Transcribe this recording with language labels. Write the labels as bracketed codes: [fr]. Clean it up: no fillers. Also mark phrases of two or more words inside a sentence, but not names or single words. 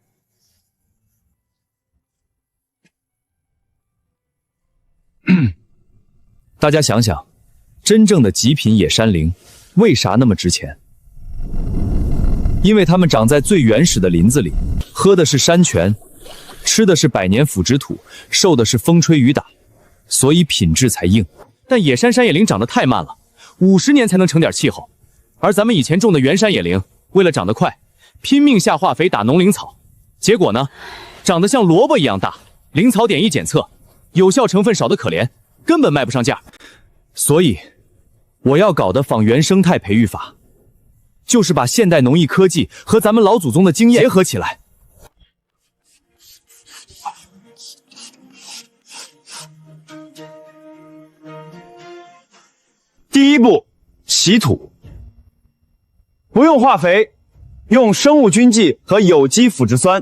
[zh] 大家想想，真正的极品野山羚為啥那麼值錢？因為它們長在最原始的林子裡，喝的是山泉，吃的是百年腐殖土，受的是風吹雨打，所以品質才硬。但野山野羚長得太慢了，50年才能成點氣候。而咱們以前種的原山野羚，為了長得快，拼命下化肥打農靈草，結果呢，長得像蘿蔔一樣大，靈草點一檢測，有效成分少得可憐，根本賣不上價。所以我要搞的仿原生態培育法，就是把現代農藝科技和咱們老祖宗的經驗結合起來。第一步，洗土，不用化肥，用生物菌剂和有機腐殖酸，